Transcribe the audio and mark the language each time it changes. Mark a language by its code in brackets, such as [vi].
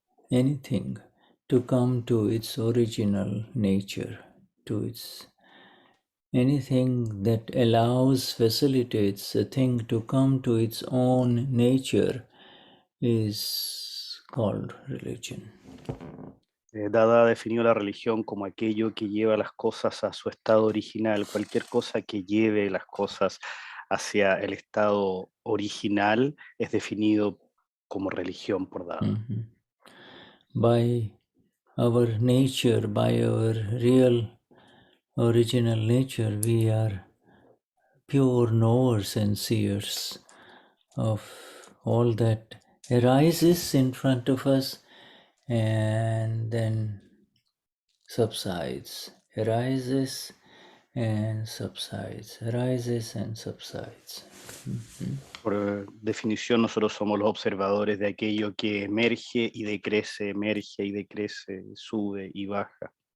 [en] anything, to come to its original nature, to its anything that allows, facilitates a thing to come to its own nature is called religion. [es] Dada definió la religión como aquello que lleva las cosas a su estado original. Cualquier cosa que lleve las cosas hacia el estado original es definido como religión por Dada. Mm-hmm. [en] By our nature, by our real original nature, we are pure knowers and seers of all that arises in front of us and then subsides, arises and subsides, arises and subsides. Mm-hmm. [es] Por definición, nosotros somos los observadores de aquello que emerge y decrece, sube y baja.